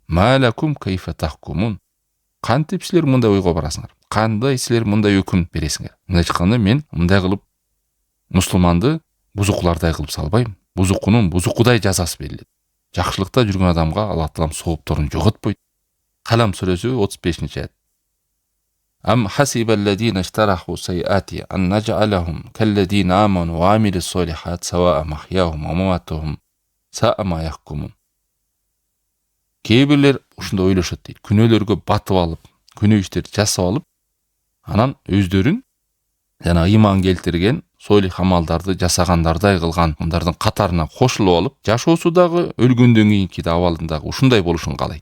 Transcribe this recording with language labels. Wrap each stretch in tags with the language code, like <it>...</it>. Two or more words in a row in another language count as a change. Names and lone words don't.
<ar>ما لكم كيف تحكمون.</ar> <ky>Кантип силер мындай ойго барасыңар? Кандай силер мындай өкүм бересиңер? Мындай айтканда мен мындай кылып мусулманды бузуклардай кылып салбайм. Бузукунун бузукудай жазасы берилет. Жакшылыкта жүргөн адамга Алла Таалам соопторун жоготпойт. Калам сүрөсү 35-аят.</ky> <ar>أم حسب الذين اجترحوا السيئات أن نجعلهم كالذين آمنوا وعملوا الصالحات سواء محياهم ومماتهم ساء ما يحكمون.</ar> <ky>Кээ бирлер ушундай ойлошот дейт. Күнөөлөргө батып алып, күнөө иштерди жасап алып, анан өздөрүн жана ыйман келтирген солих амалдарды жасагандардай кылган мындардын катарына кошулуп алып, жашоосу дагы өлгөндөн кийинки абалындагы ушундай болушун каалайт.</ky>